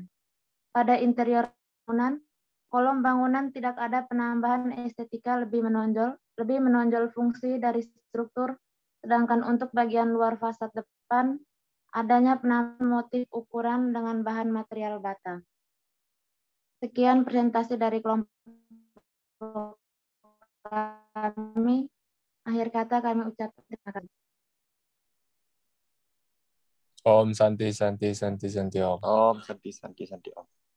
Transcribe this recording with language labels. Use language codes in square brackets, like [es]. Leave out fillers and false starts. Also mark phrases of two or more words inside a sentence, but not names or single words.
[id] Pada interior bangunan, kolom bangunan tidak ada penambahan estetika lebih menonjol fungsi dari struktur, sedangkan untuk bagian luar fasad depan, adanya penambahan motif ukuran dengan bahan material bata. Sekian presentasi dari kelompok kami. Akhir kata kami ucapkan terima kasih. [sa] Om Santi Santi Santi Santi Om. Om Santi Santi Santi Om.